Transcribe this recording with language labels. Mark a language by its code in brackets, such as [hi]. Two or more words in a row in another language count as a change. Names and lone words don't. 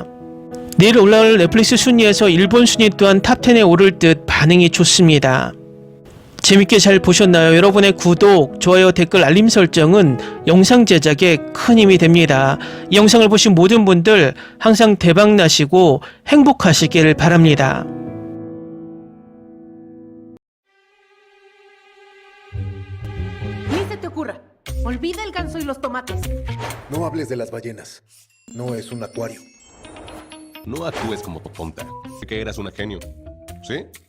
[ko] 내일 올라올 넷플릭스 순위에서 일본 순위 또한 탑10에 오를 듯 반응이 좋습니다. 재밌게 잘 보셨나요? 여러분의 구독, 좋아요, 댓글, 알림 설정은 영상 제작에 큰 힘이 됩니다. 이 영상을 보신 모든 분들 항상 대박 나시고 행복하시길 바랍니다. [es] Ni se te ocurra. Olvida el ganso y los tomates. No hables de las ballenas. No es un acuario. No actúes como tonta. Que eras una genio. ¿Sí?